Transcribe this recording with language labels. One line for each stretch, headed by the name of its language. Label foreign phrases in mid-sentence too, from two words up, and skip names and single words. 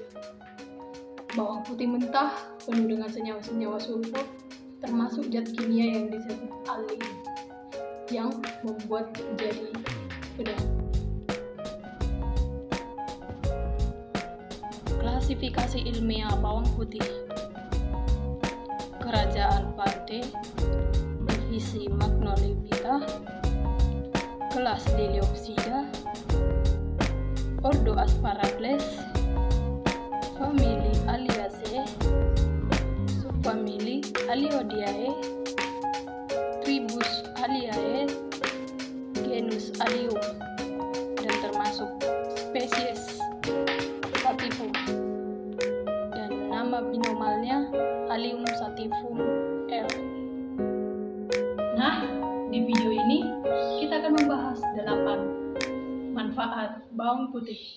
Indonesian: Bawang putih mentah penuh dengan senyawa-senyawa sulfur, termasuk zat kimia yang disebut allium, yang membuat jadi pedas. Klasifikasi ilmiah bawang putih. Kerajaan Pante, divisi Magnolipita, kelas Liliopsida, ordo Asparagales, famili Alliaceae, subfamili Alliodiae, tribus Alliae, genus Allium, dan termasuk spesies Sativum, dan nama binomalnya Allium sativum L. Nah, di video ini kita akan membahas 8 manfaat bawang putih.